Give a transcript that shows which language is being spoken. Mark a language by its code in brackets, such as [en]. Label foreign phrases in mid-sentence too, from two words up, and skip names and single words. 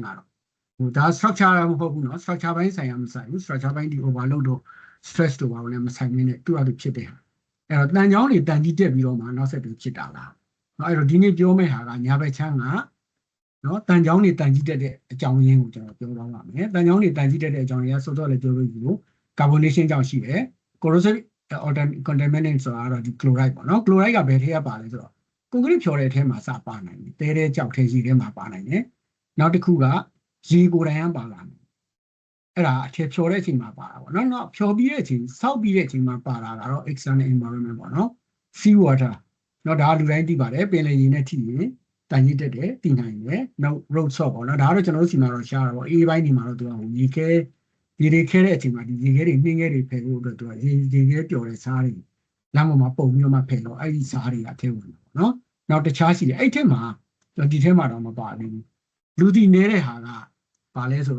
[my] ကတော့ဟိုဒါ structure မဟုတ်ဘူးเนาะ structure ဘိုင်းဆိုင်ရာမဆိုင်ဘူး structure ဘိုင်းဒီ overload တော့ stress တို့ပါလည်းမဆိုင်နေနဲ့သူ့အတူဖြစ်တဲ့ဟာအဲ့တော့တန်ချောင်းတွေတန်ကြီးတက်ပြီးတော့မှနောက်ဆက်တွဲဖြစ်တာလားအဲ့တော့ဒီနေ့ပြောမယ့်ဟာကညာဘက်ချမ်းကနော်တန်ချောင်းတွေတန်ကြီးတက်တဲ့အကြောင်းရင်းကိုကျွန်တော်ပြောသွားပါမယ်တန်ချောင်းတွေတန်ကြီးတက်တဲ့အကြောင်းရင်းကစောစောလည်းပြောလို့ယူလို့ carbonation ကြောင့်ရှိတယ် [en] corrosive contaminant [my] ဆိုတာကတော့ဒီ chloride ပေါ့နော် chloride ကဘယ်ထဲကပါလဲဆိုတော့ concrete ဖြော်တဲ့အထဲမှာစပါနိုင်တယ်တဲကြောက်ထဲကြီးထဲမှာပါနိုင်တယ်နောက်တစ်ခုကရေကိုယ်တိုင်ကပါလာတယ်အဲ့ဒါအထည်ဖြော်တဲ့အချိန်မှာပါတာပေါ့နော်ဖြော်ပြီးတဲ့အချိန်စောက်ပြီးတဲ့အချိန်မှာပါလာတာတော့ [en] external environment [my] ပေါ့နော် [en] sea water [my] နော်ဒါလူတိုင်းသိပါတယ်ပင်လယ်ရေနဲ့ထိရင်တန်ကြီးတက်တယ်တည်နိုင်တယ်နောက် [en] road salt [my] ပေါ့နော်ဒါကတော့ကျွန်တော်တို့စီမှာ တော့ရှားတာပေါ့အေးပိုင်းဒီမှာတော့သူကရေခဲတွေခဲတဲ့အချိန်မှာဒီရေခဲတွေနှင်းခဲတွေဖယ်ဖို့အတွက်သူကရေခဲပျော်တဲ့စားတွေလမ်းပေါ်မှာပုံပြီးတော့မှဖယ်တော့အဲ့ဒီစားတွေအထဲဝင်တာပေါ့နော်နောက်တခြားရှိတယ်အဲ့ထက်မှာဒီထဲမှာတော့မပါဘူးလူတည်နေတဲ့ဟာကဘာလဲဆို